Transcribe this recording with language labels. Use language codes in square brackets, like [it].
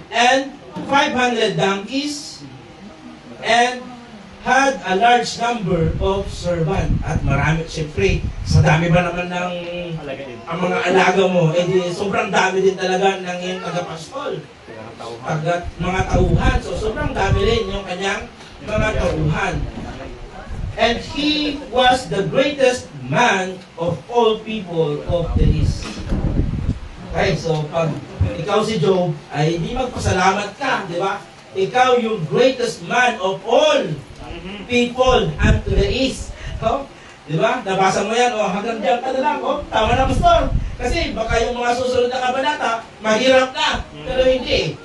[en] and 500 donkeys and had a large number of servant. [tl] At marami, siyempre, sa dami ba naman ng Alaga din. ang mga alaga mo, di sobrang dami din talaga ng iyong tagapastol. Mga tauhan. So, sobrang dami rin yung kanyang mga tauhan. [en] And he was the greatest man of all people of the East. [tl] Okay, so pag ikaw si Job, ay hindi magpasalamat ka, di ba? Ikaw yung [en] greatest man of all people unto the East. [tl] Oh, di ba? Nabasa mo yan, hanggang diyan ka na lang. Tama na, pastor. Kasi baka yung mga susunod na kabanata, mahirap na. Pero hindi.